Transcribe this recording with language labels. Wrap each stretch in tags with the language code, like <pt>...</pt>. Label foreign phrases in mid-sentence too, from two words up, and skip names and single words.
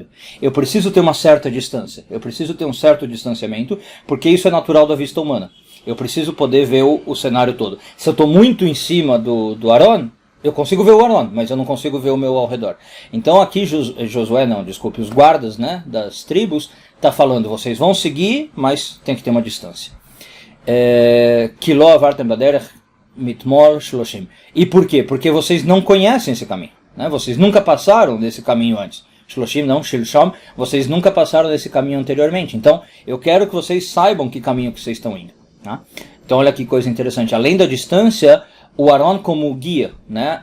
<pt>Eu preciso ter uma certa distância, eu preciso ter um certo distanciamento, porque isso é natural da vista humana. Eu preciso poder ver o cenário todo. Se eu estou muito em cima do Aron, eu consigo ver o Aron, mas eu não consigo ver o meu ao redor. Então aqui os guardas, né, das tribos, tá falando, vocês vão seguir, mas tem que ter uma distância.</pt> <he>כי לא עברתם בדרך מתמול שלשום.</he> <pt>E por quê? Porque vocês não conhecem esse caminho, né? Vocês nunca passaram desse caminho antes. Shloshim não, shilsham, vocês nunca passaram desse caminho anteriormente. Então, eu quero que vocês saibam que caminho que vocês estão indo, tá? Então, olha que coisa interessante. Além da distância, o Aron como guia, né?</pt>